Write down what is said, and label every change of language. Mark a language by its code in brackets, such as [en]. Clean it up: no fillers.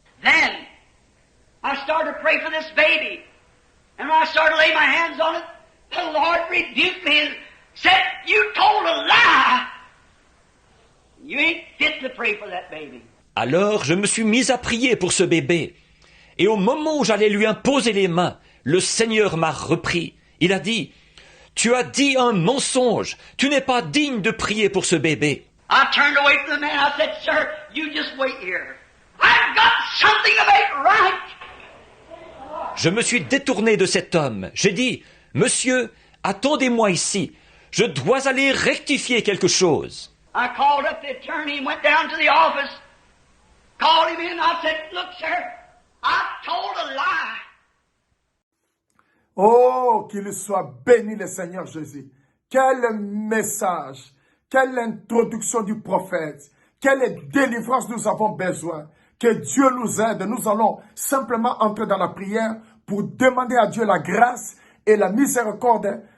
[en] Then, I started to pray for this baby. And when I started to lay my hands on it, the Lord rebuked me and said, You told a lie. You ain't fit to pray for that baby. [fr] Alors je me suis mis à prier pour ce bébé. Et au moment où j'allais lui imposer les mains, le Seigneur m'a repris. Il a dit, « Tu as dit un mensonge. Tu n'es pas digne de prier pour ce bébé. » [en] I turned away from the man. I said, Sir, you just wait here. I've got something to make right. [fr] Je me suis détourné de cet homme. J'ai dit, « Monsieur, attendez-moi ici. Je dois aller rectifier quelque chose. » [en] I called up the attorney and went down to the office. Called him in. I said, Look, sir, I told a lie. [fr] Oh, qu'il soit béni le Seigneur Jésus. Quel message, quelle introduction du prophète, quelle délivrance nous avons besoin. Que Dieu nous aide. Nous allons simplement entrer dans la prière pour demander à Dieu la grâce et la miséricorde.